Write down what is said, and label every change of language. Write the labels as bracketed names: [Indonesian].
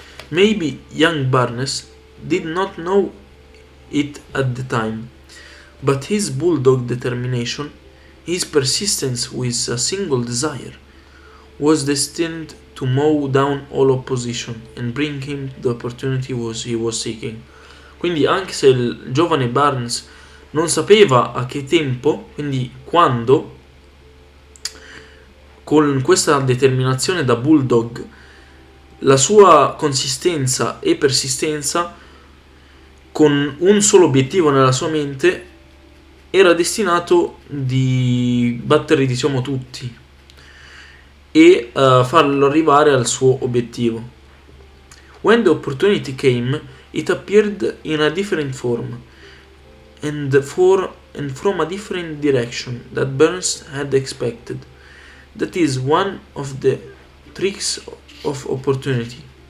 [English] Maybe young Barnes did not know it at the time, but his bulldog determination, his persistence with a single desire, was destined to mow down all opposition and bring him the opportunity he was seeking. [Italian] Quindi anche se il giovane Barnes non sapeva a che tempo, quindi quando, con questa determinazione da bulldog, la sua consistenza e persistenza, con un solo obiettivo nella sua mente, era destinato di battere, diciamo, tutti e farlo arrivare al suo obiettivo. [English] When the opportunity came, it appeared in a different form and from a different direction that Burns had expected. That is one of the tricks of opportunity.